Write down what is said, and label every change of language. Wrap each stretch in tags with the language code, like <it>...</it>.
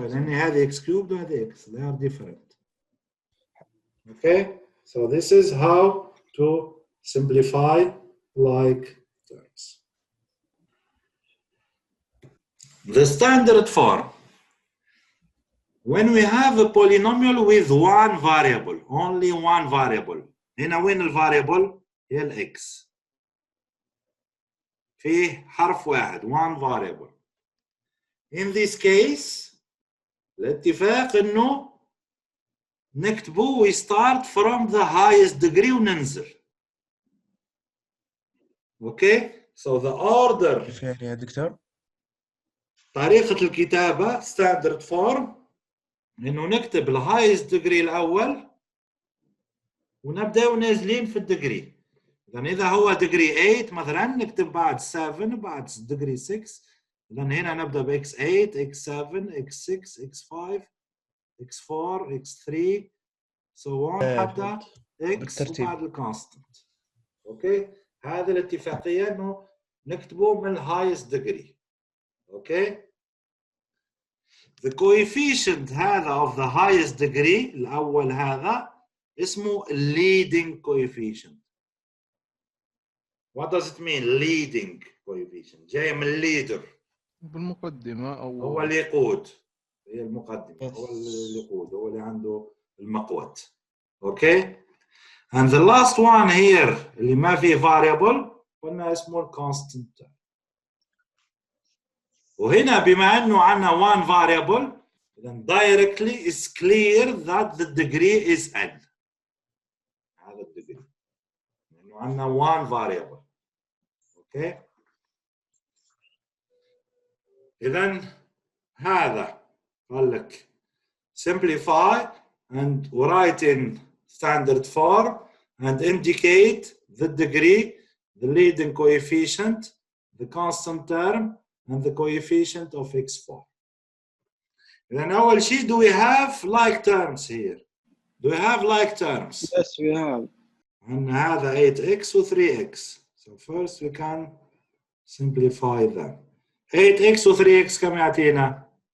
<ar>لأن هذه</ar> <en>x cubed</en> <ar>وهذه</ar> <en>x. They are different. Okay, so this is how to simplify like terms. The standard form. When we have a polynomial with one variable, only one variable.</en> <ar>هنا وين الفاريبل؟ هي الx. فيه حرف واحد،</ar> <en>one variable. In this case</en> <ar>الاتفاق انه نكتبه</ar> <en>we start from the highest degree</en> <ar>وننزل.</ar> <en>Okay, so the order.</en> <ar>كيف يعني يا دكتور؟ طريقة الكتابة standard form انه نكتب الهايست degree الاول ونبدأ نازلين في الديجري. إذا هو degree 8 مثلا نكتب بعد 7 بعد degree 6. إذا هنا نبدأ ب x8 x7 x6 x5 x4 x3</ar> <en>so on</en> <ar>حتى x بالترتيب. وبعد الكونستنت. اوكي، هذه الاتفاقية انه نكتبه من الهايست degree.</ar> <en>okay, the coefficient هذا of the highest degree</en> <ar>الأول هذا اسمه</ar> <en>leading coefficient. What does it mean leading coefficient؟</en> <ar>جاي من</ar> <en>leader.</en> <ar>بالمقدمة أو هو اللي يقود، هي المقدمة. هو اللي يقود، هو اللي عنده المقود.</ar> <en>okay, and the last one here</en> <ar>اللي ما فيه</ar> <en>variable</en> <ar>قلنا اسمه</ar> <en>constant term.</en> <ar>وهنا بما انه عندنا</ar> <en>one variable then directly is clear that the degree is n.</en> <ar>هذا الديجري لانه عندنا</ar> <en>one variable. Okay,</en> <ar>اذا هذا قال لك</ar> <en>simplify and write in standard form and indicate the degree, the leading coefficient, the constant term and the coefficient of x4. Then</en> <ar>أول شيء</ar> <en>do we have like terms here? Do we have like terms? Yes, we have. And هذا 8x و 3x. So first we can simplify them.</en> <ar>8x و 3x كم يعطينا؟</ar>